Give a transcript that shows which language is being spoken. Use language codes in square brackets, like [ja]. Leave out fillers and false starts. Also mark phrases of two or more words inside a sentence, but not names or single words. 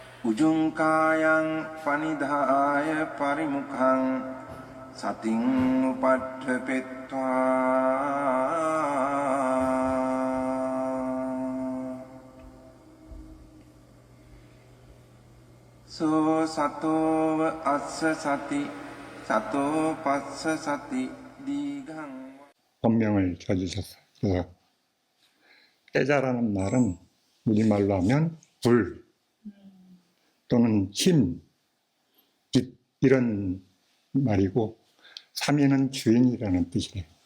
[pi] උජුංකායං පනිදාය පරිමුඛං සතින් උපට්ඨපෙත්වා සෝ සතෝව අස්ස සති සතෝ පස්ස සති දීඝං. [ko] 법명을 줘주셨어요. 그래서 떼자라는 말은 우리말로 하면 불 또는 힘, 빛 이런 말이고 삼위는 주인이라는 뜻이래요.